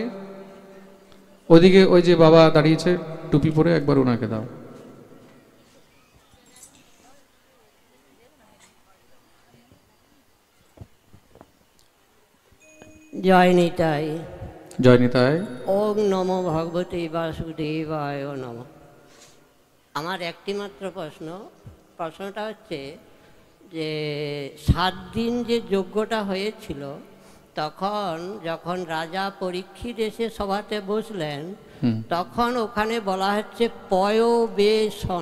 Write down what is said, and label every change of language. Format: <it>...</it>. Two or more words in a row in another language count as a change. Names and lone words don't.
<bn>ওইদিকে ওই যে বাবা দাঁড়িয়েছে টুপি পরে, একবার ওনাকে দাও। জয় নিতাই। জয় নিতাই।</bn> <sa>ওম নমো ভগবতে বাসুদেবায় নমঃ।</sa> <bn>আমার একটি মাত্র প্রশ্নটা হচ্ছে যে 7 দিন যে যজ্ঞটা হয়েছিল, তখন যখন রাজা পরীক্ষিত এসে সভাতে বসলেন, তখন ওখানে বলা হচ্ছে পয়বেশন।</bn>